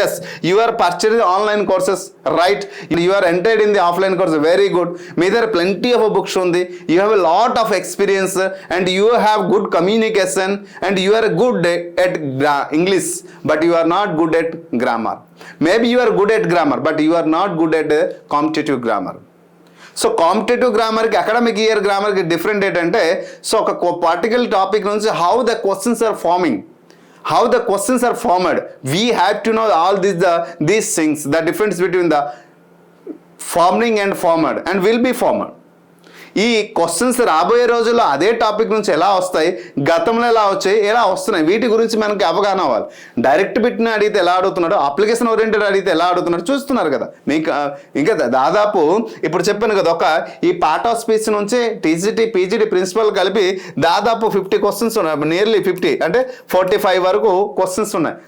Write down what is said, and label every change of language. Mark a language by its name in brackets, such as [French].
[English] Yes, you are purchase online courses, right, you are entered in the offline course, very good. [Telugu] మీ దగ్గర plenty of books ఉంది, [English] You have a lot of experience and you have good communication and you are good at English, but you are not good at grammar. Maybe you are good at grammar, but you are not good at competitive grammar. [Telugu] So competitive గ్రామర్కి academic year గ్రామర్కి different ఏంటంటే, so ఒక particular topic నుంచి [English] How the questions are forming, how the questions are formed, we have to know all these things, the difference between the forming and formed and will be formed. [Telugu] ఈ questions రాబోయే రోజుల్లో అదే topic నుంచి ఎలా వస్తాయి, గతంలో ఎలా వచ్చాయి, ఎలా వస్తున్నాయి, వీటి గురించి మనకి అవగాహన అవ్వాలి. డైరెక్ట్ బిట్ని అడిగితే ఎలా అడుగుతున్నాడు, అప్లికేషన్ ఓరియంటెడ్ అడిగితే ఎలా అడుగుతున్నాడు చూస్తున్నారు కదా మీకు. ఇంకా దాదాపు ఇప్పుడు చెప్పాను కదా, ఈ పార్ట్ ఆఫ్ స్పీచ్ నుంచి టీజీటీ పీజీటీ ప్రిన్సిపల్ కలిపి దాదాపు 50 క్వశ్చన్స్ ఉన్నాయి, నియర్లీ 50 అంటే 45 వరకు క్వశ్చన్స్ ఉన్నాయి.